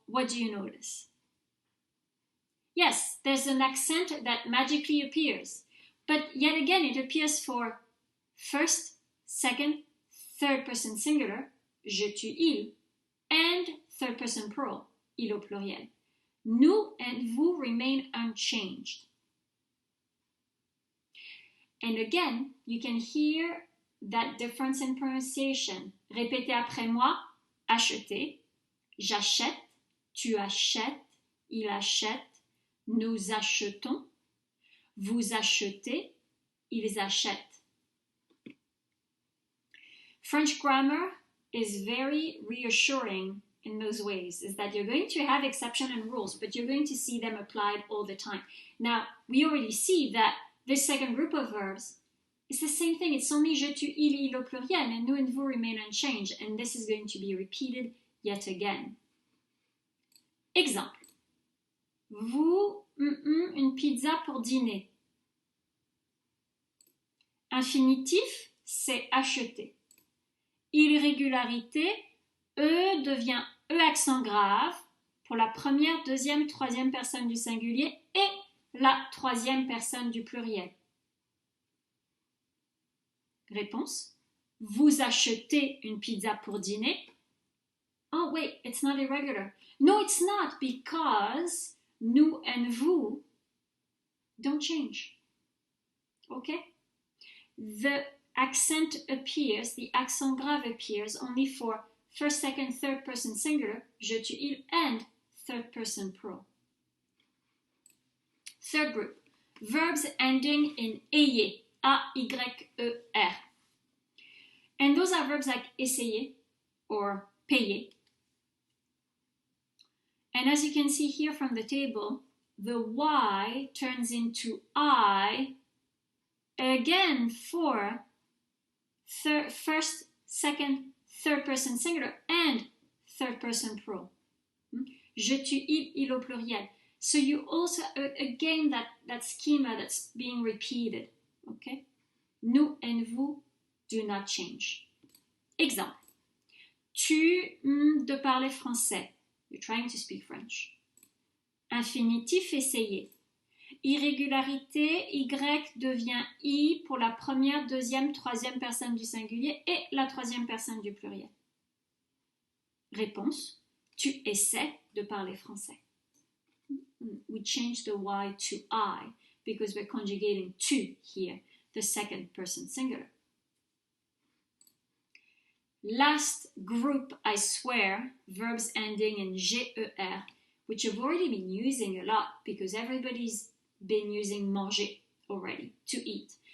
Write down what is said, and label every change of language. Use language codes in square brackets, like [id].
[en] What do you notice? Yes, there's an accent that magically appears. But yet again, it appears for first, second, third person singular, [fr] je, tu, il, [en] and third person plural, [fr] il au pluriel. [en] Nous and vous remain unchanged. And again, you can hear that difference in pronunciation. [fr] Répétez après moi, acheter, j'achète, tu achètes, il achète, nous achetons, vous achetez, ils achètent. [en] French grammar is very reassuring in those ways, is that you're going to have exceptions and rules, but you're going to see them applied all the time. Now, we already see that this second group of verbs is the same thing. It's only [fr] je, tu, il au pluriel, [en] and nous and vous remain unchanged, and this is going to be repeated yet again. [fr] Exemple. Vous, une pizza pour dîner. Infinitif, c'est acheter. Irrégularité, E devient E accent grave pour la première, deuxième, troisième personne du singulier et la troisième personne du pluriel. Réponse. Vous achetez une pizza pour dîner. [en] Oh wait, it's not irregular. No, it's not, because nous and vous don't change. Okay? The accent appears, the accent grave appears only for first, second, third person singular, [fr] je, tu, il, [en] and third person plural. Third group, verbs ending in ayer, A-Y-E-R. And those are verbs like essayer or payer. And as you can see here from the table, the Y turns into I again for first, second, third person singular and third person plural. [fr] Je, tu, il au pluriel. [en] So you also, again, that schema that's being repeated. Okay? Nous and vous do not change. [fr] Exemple. Tu de parler français. [en] You're trying to speak French. [fr] Infinitif, essayer. Irrégularité, Y devient I pour la première, deuxième, troisième personne du singulier et la troisième personne du pluriel. Réponse. Tu essaies de parler français. [en] We change the Y to I because we're conjugating to here, the second person singular. Last group, I swear, verbs ending in GER, which I've already been using a lot because everybody's been using manger already, to eat.